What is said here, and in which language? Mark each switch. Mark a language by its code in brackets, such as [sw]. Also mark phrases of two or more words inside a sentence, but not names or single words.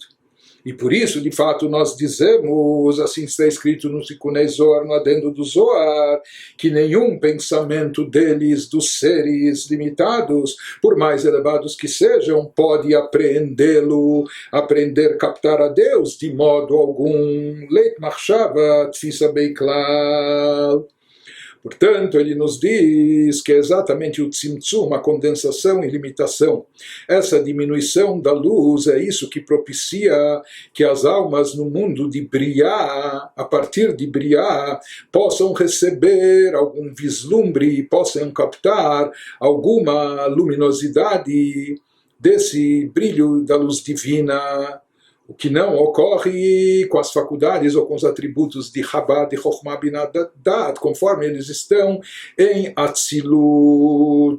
[pt] E por isso, de fato, nós dizemos, assim está escrito no Tikunei Zohar, no adendo do Zohar, que nenhum pensamento deles, dos seres limitados, por mais elevados que sejam, pode apreendê-lo, aprender, captar a Deus de modo algum. [arc] לית מחשבה תפיסא ביה כלל. [pt] Portanto, ele nos diz que é exatamente o tzimtzum, a condensação e limitação. Essa diminuição da luz é isso que propicia que as almas no mundo de Briá, a partir de Briá, possam receber algum vislumbre, possam captar alguma luminosidade desse brilho da luz divina, o que não ocorre com as faculdades ou com os atributos de Chabad, de Chokhmah Binah Dat, conforme eles estão em Atzilut.